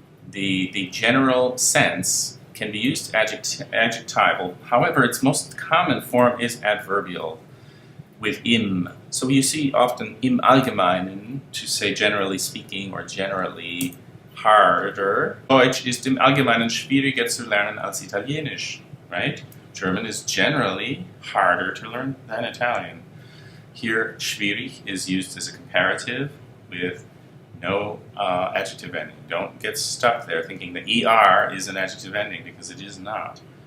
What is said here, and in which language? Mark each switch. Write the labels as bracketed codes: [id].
[en] The general sense can be used adjectival. However, its most common form is adverbial with im. So you see often [de] im Allgemeinen [en] to say generally speaking or generally harder. [de] Deutsch ist im Allgemeinen schwieriger zu lernen als Italienisch, [en] right? German is generally harder to learn than Italian. Here, schwierig is used as a comparative with no adjective ending. Don't get stuck there thinking that ER is an adjective ending, because it is not.